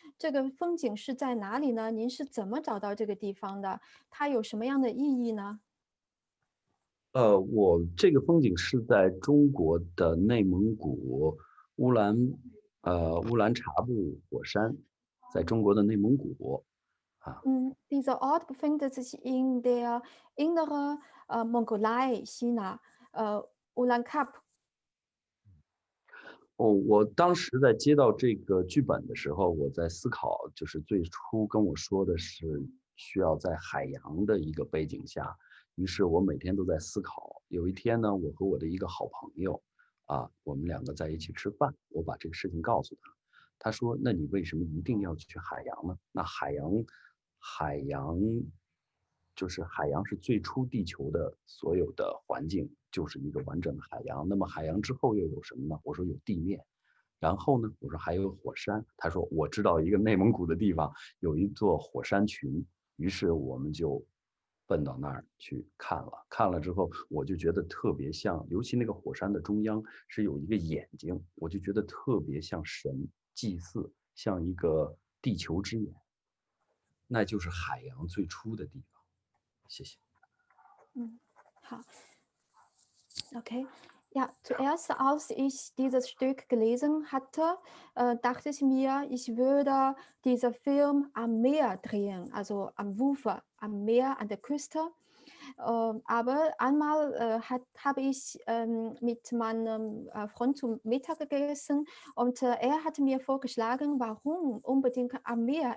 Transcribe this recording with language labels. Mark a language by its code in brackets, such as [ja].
[zh] 这个风景是在哪里呢？您是怎么找到这个地方的？它有什么样的意义呢？我这个风景是在中国的内蒙古乌兰察布火山，在中国的内蒙古。 [de] Dieser Ort befindet sich in der inneren Mongolei, China, Ulan Kap。 [zh] 我当时在接到这个剧本的时候，我在思考，就是最初跟我说的是需要在海洋的一个背景下，于是我每天都在思考。有一天呢，我和我的一个好朋友我们两个在一起吃饭，我把这个事情告诉他，他说：“那你为什么一定要去海洋呢？那海洋就是海洋是最初地球的所有的环境，就是一个完整的海洋。那么海洋之后又有什么呢？我说有地面，然后呢，我说还有火山。他说我知道一个内蒙古的地方有一座火山群，于是我们就奔到那儿去看了。看了之后，我就觉得特别像，尤其那个火山的中央是有一个眼睛，我就觉得特别像神祭祀，像一个地球之眼。那就是海洋最初的地方。谢谢。好。Okay. [de] Ja, zuerst als ich dieses Stück gelesen hatte, dachte ich mir, ich würde diesen Film am Meer drehen, also am Ufer, am Meer, an der Küste. Aber einmal habe ich mit meinem Freund zum Mittag gegessen und er hat mir vorgeschlagen, warum unbedingt am Meer?